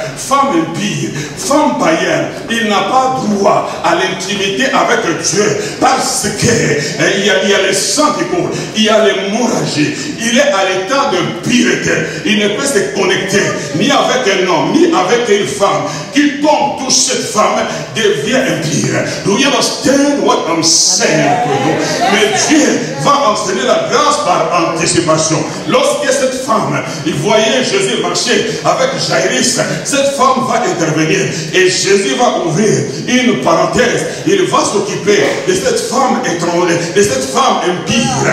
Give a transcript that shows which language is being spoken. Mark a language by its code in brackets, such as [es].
[fr] Femme impie, femme païenne. Il n'a pas droit à l'intimité avec Dieu parce que il y a le sang qui court, il y a l'hémorragie. Il est à l'état de pureté. Il ne peut se connecter ni avec un homme, ni avec une femme. Quiconque touche cette femme devient impie. [en] Do you understand what I'm saying to you? [fr] Mais Dieu va enseigner la grâce par anticipation. Lorsque cette femme, il voyait Jésus marcher avec Jairus, cette femme va intervenir et Jésus va ouvrir une parenthèse. Il va s'occuper de cette femme étrangère, de cette femme impie.